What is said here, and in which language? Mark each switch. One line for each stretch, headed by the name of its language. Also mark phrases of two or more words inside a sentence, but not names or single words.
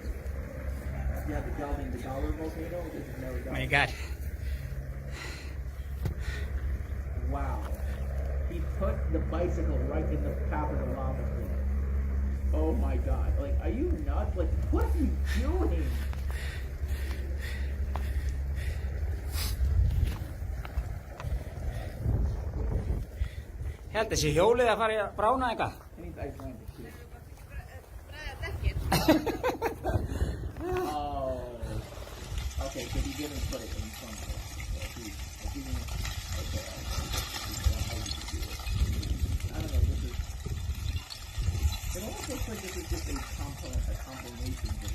English: You have the Dollar volcano. This is Meradalir. Oh my god. Wow. He put the bicycle right in the path of the lava flow. Oh my god. Like, are you nuts? Like, what are you doing?
Icelandic: Held þessi hjólið að fara að brána eitthvað?
English: I need Icelandic here. Oh. Okay, so he didn't put it in front of us. So he didn't. Okay. I don't know. This is. It almost looks like this is just a compilation video.